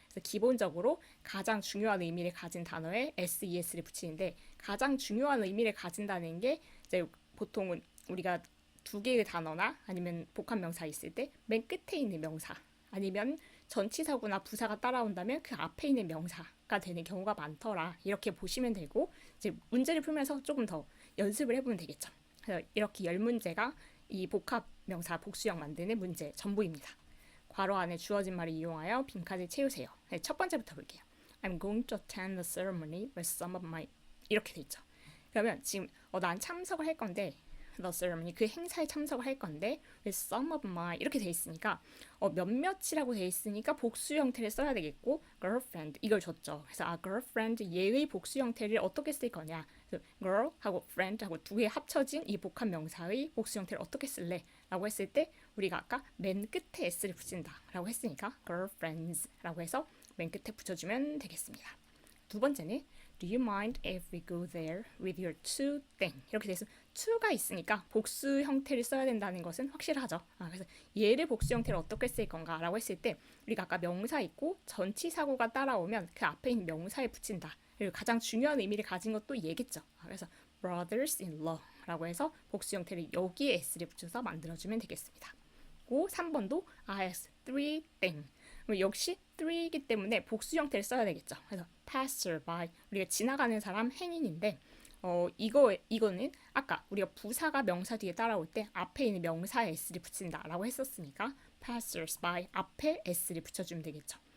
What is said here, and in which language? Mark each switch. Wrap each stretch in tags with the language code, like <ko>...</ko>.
<ko>그래서 기본적으로 가장 중요한 의미를 가진 단어에 SES를 붙이는데 가장 중요한 의미를 가진다는 게 이제 보통은 우리가 두 개의 단어나 아니면 복합 명사 있을 때 맨 끝에 있는 명사 아니면 전치사구나 부사가 따라온다면 그 앞에 있는 명사가 되는 경우가 많더라. 이렇게 보시면 되고 이제 문제를 풀면서 조금 더 연습을 해보면 되겠죠. 그래서 이렇게 10문제가 이 복합 명사 복수형 만드는 문제 전부입니다. 괄호 안에 주어진 말을 이용하여 빈칸을 채우세요. 네, 첫 번째부터 볼게요.</ko> <en>I'm going to attend the ceremony with some of my</en> <ko>이렇게 돼 있죠. 그러면 지금 난 참석을 할 건데 the ceremony 그 행사에 참석을 할 건데</ko> <en>with some of my</en> <ko>이렇게 돼 있으니까 몇몇이라고 돼 있으니까 복수 형태를 써야 되겠고 girlfriend 이걸 줬죠. 그래서 girlfriend 얘의 복수 형태를 어떻게 쓸 거냐. 그래서 girl하고 friend하고 두 개 합쳐진 이 복합 명사의 복수 형태를 어떻게 쓸래? 라고 했을 때 우리가 아까 맨 끝에 s를 붙인다 라고 했으니까 girlfriends 라고 해서 맨 끝에 붙여주면 되겠습니다. 두 번째는</ko> <en>Do you mind if we go there with your two thing?</en> <ko>이렇게 돼서 to가 있으니까 복수 형태를 써야 된다는 것은 확실하죠. 그래서 얘를 복수 형태를 어떻게 쓸 건가 라고 했을 때 우리가 아까 명사 있고 전치사구가 따라오면 그 앞에 있는 명사에 붙인다. 그리고 가장 중요한 의미를 가진 것도 얘겠죠. 그래서 brothers in law 라고 해서 복수 형태를 여기에 s를 붙여서 만들어주면 되겠습니다. 그리고 3번도</ko> <en>I have three thing.</en> <ko>역시 three이기 때문에 복수 형태를 써야 되겠죠. 그래서 passerby 우리가 지나가는 사람 행인인데 이거는 아까 우리가 부사가 명사 뒤에 따라올 때 앞에 있는 명사에 s를 붙인다라고 했었으니까 passersby 앞에 s를 붙여주면 되겠죠.</ko>